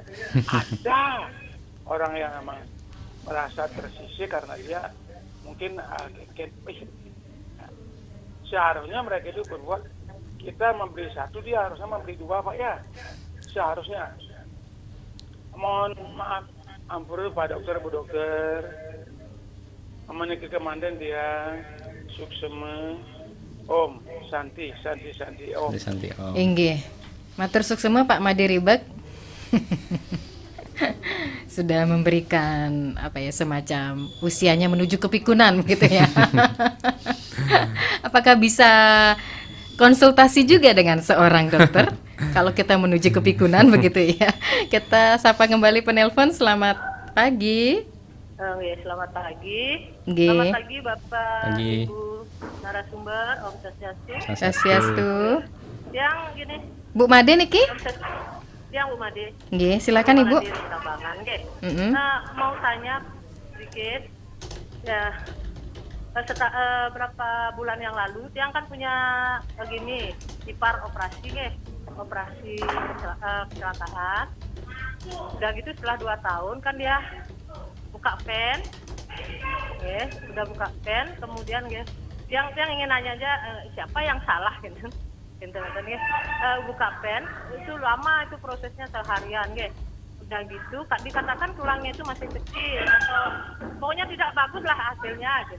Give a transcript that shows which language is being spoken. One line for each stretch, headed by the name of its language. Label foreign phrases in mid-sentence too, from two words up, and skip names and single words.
Indonesian: Ada orang yang memang merasa tersisih karena dia mungkin seharusnya mereka itu berbuat, kita membeli satu dia harusnya membeli dua Pak ya, seharusnya. Mohon maaf ampun Pak dokter, Bu dokter, memenuhi kemandan dia suksema
Sanskrit: Om Santi Om. Santi Om.
Indonesian: Inggih.
Balinese: Matur suksema Pak Made Ribek.
Indonesian: Sudah memberikan semacam usianya menuju kepikunan gitu ya. Apakah bisa konsultasi juga dengan seorang dokter kalau kita menuju kepikunan begitu ya. Kita sapa kembali penelpon. Selamat pagi. Selamat pagi. Nggih. Selamat pagi Bapak, Pagi. Ibu narasumber, Om Swastiastu. Swastiastu. Yang gini, Bu Made niki? Om Swastiastu. Yang Bu Made. Nggih, silakan Ibu. Made Tambangan, nggih. Mm-mm. Mau tanya sedikit. Ya, berapa bulan yang lalu dia kan punya begini ipar operasi nggih. Operasi kecelakaan. Udah gitu setelah 2 tahun kan dia buka pen, udah buka pen, kemudian yang ingin nanya aja siapa yang salah gitu, buka pen itu lama itu prosesnya seharian, udah gitu dikatakan tulangnya itu masih kecil atau pokoknya tidak bagus lah hasilnya, gitu.